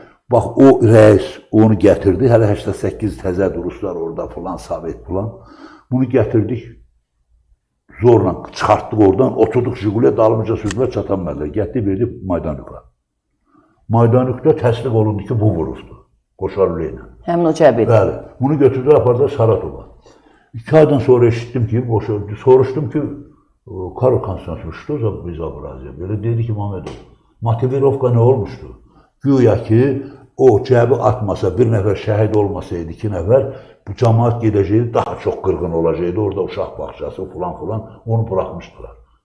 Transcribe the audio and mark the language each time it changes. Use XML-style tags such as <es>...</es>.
<az>Bax, o rəis onu gətirdi, hələ 88 təzədir Ruslar orada filan, Sovet filan. Bunu gətirdik, zorla çıxartdıq oradan, oturduk Jiguliyə, dalımıca sürdülər, çatanmədilər. Getdi, verdi Maydanyuka. Maydanyukda təsdiq olundu ki, bu vuruldu, Qoşarlı ilə. Həmin o Cəbi. Bəli, bunu götürdülər, apardılar Saratova. 2 aydan sonra eşitdim ki, soruşdum ki, Karl Konstantinoviç,</az> <ru>что за безобразие?</ru> <az>Belə dedi ki, Mamedov, motivirovka nə olmuşdu? Güya ki, o Cəbi atmasa, bir nəfər şəhid olmasaydı, 2 nəfər, bu cəmaat gedəcəkdi, daha çox qırğın olacaqdı, orada uşaq bağçası filan, onu buraxmışdılar.</az>